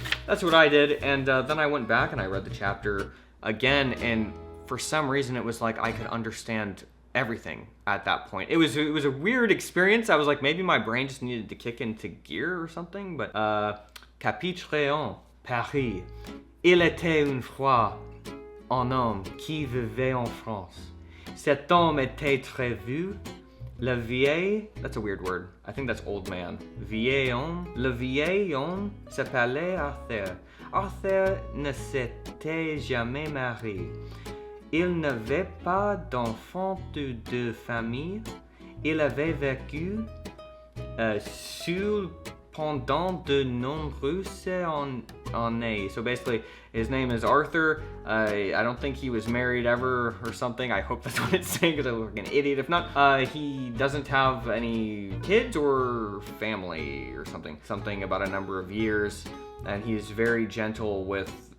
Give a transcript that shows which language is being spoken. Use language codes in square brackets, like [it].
[en] That's what I did, and then I went back and I read the chapter again, and for some reason it was like I could understand everything at that point. It was a weird experience. I was like, maybe my brain just needed to kick into gear or something, but [fr] Chapitre 1, Paris. Il était une fois un homme qui vivait en France. Cet homme était très vieux. Le vieil, [en] that's a weird word. I think that's old man. [fr] Vieil homme. Le vieil homme s'appelait Arthur. Arthur ne s'était jamais marié. Il n'avait pas d'enfant de famille. Il avait vécu seul pendant de nombreuses années. [en] So basically, his name is Arthur. I don't think he was married ever or something. I hope that's what it's saying because I look like an idiot if not. He doesn't have any kids or family or something. Something about a number of years. And he's very gentle with